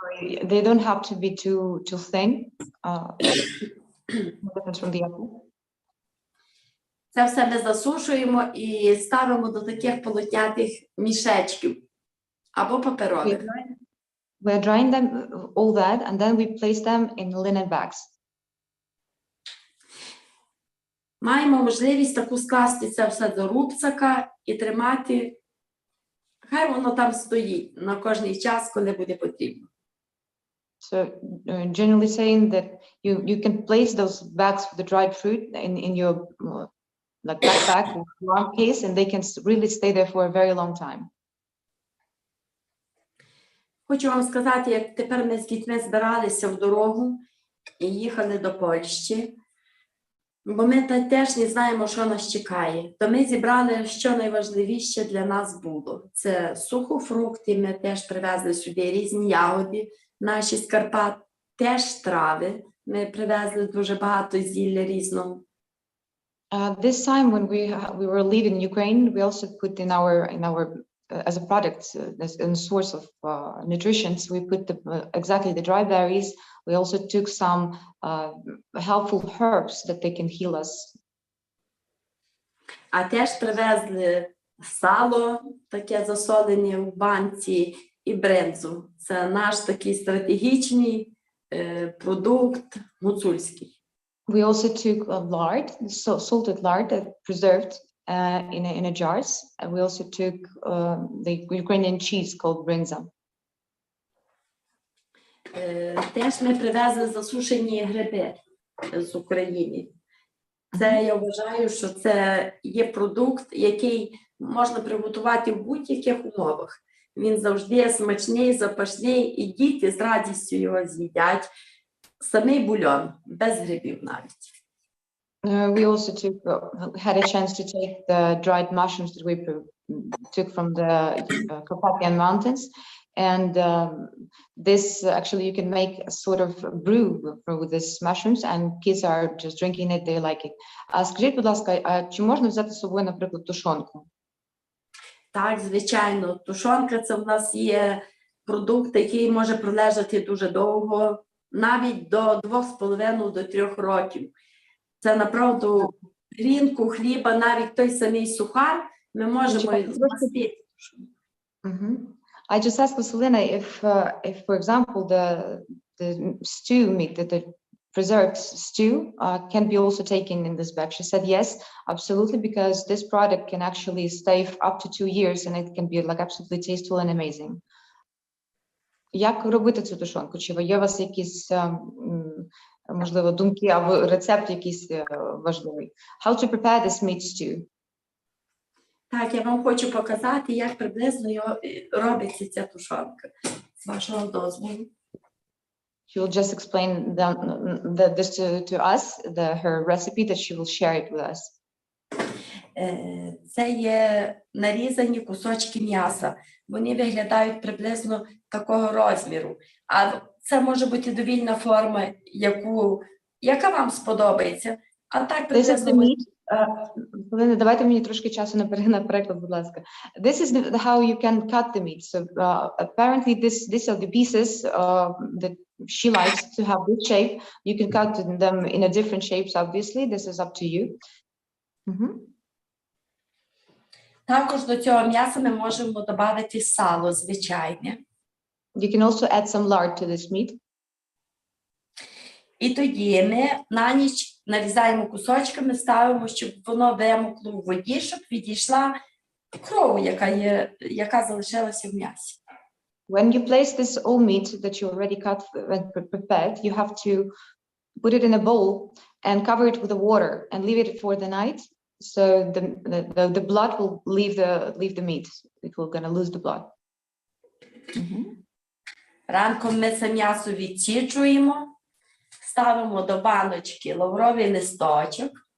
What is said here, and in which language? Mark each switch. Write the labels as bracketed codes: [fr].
[en] They don't have to be too thin. From the apple. [uk] Це все ми засушуємо і ставимо до таких полотнятих мішечків або паперових. [en] We're drying them all that, and then we place them in linen bags. [uk] Маємо можливість таку скласти це все до рубцака і тримати. Хай воно там стоїть на кожний час, коли буде потрібно. [en] So generally saying that you can place those bags for the dried fruit in your like backpack or arm case, and they can really stay there for a very long time. [uk] Хочу вам сказати, як тепер ми з дітьми збиралися в дорогу і їхали до Польщі, бо ми теж не знаємо, що нас чекає. То ми зібрали, що найважливіше для нас було. Це сухофрукти, ми теж привезли сюди різні ягоди, наші з Карпат, теж трави. Ми привезли дуже багато зілля різного. [en] This time when we were leaving Ukraine, we also put in our as a product, as a source of nutrition, we put exactly the dry berries. We also took some helpful herbs that they can heal us. [uk] А теж привезли сало, таке засолене в банці, і бринзу. Це наш такий стратегічний продукт гуцульський. [en] We also took lard, salted lard that preserved in a jars, and we also took the Ukrainian cheese called brynza. [uk] Теж ми привезли засушені гриби з України. Це, я вважаю, що це є продукт, який можна приготувати в будь-яких умовах. Він завжди смачний, запашний, і діти з радістю його з'їдять. Самий бульон, без грибів навіть. [en] We also had a chance to take the dried mushrooms that we took from the Carpathian mountains. And this actually you can make a sort of brew with these mushrooms, and kids are just drinking it, they like it. [uk] Скажіть, будь ласка, чи можна взяти з собою, наприклад, тушонку? Так, звичайно, тушонка – це в нас є продукт, який може пролежати дуже довго, навіть до 2,5 до 3 років. Це, направду, грінку, хліба, навіть той самий сухар ми можемо змастити. [en] I just asked Vasylena if, for example, the stew meat, the preserved stew, can be also taken in this bag. She said yes, absolutely, because this product can actually stay up to 2 years, and it can be like absolutely tasteful and amazing. [uk] Як робити цю тушонку? Чи є у вас якісь, можливо, думки або рецепт якийсь важливий? [en] How to prepare this meat stew? [uk] Так, я вам хочу показати, як приблизно робиться ця тушонка. З вашого дозволу. [en] She will just explain this to us, her recipe, that she will share it with us. [uk] Це є нарізані кусочки м'яса. Вони виглядають приблизно такого розміру. А це може бути довільна форма, яка вам сподобається. А так приблизно... Давайте мені трошки часу на переклад, будь ласка. [en] This is how you can cut the meat. So apparently these are the pieces that she likes to have this shape. You can cut them in a different shapes, obviously. This is up to you. [uk] Також до цього м'яса ми можемо додати сало звичайне. [en] You can also add some lard to this meat. [uk] І тоді ми на ніч нарізаємо кусочками, ставимо, щоб воно вимокло в воді, щоб відійшла кров, яка залишилася в м'ясі. [en] When you place this all meat that you already cut and prepared, you have to put it in a bowl and cover it with the water and leave it for the night. So the blood will leave the meat. It will gonna lose the blood. [uk] Ранком ми це м'ясо відсіджуємо. Ставимо до баночки лавровий листочок.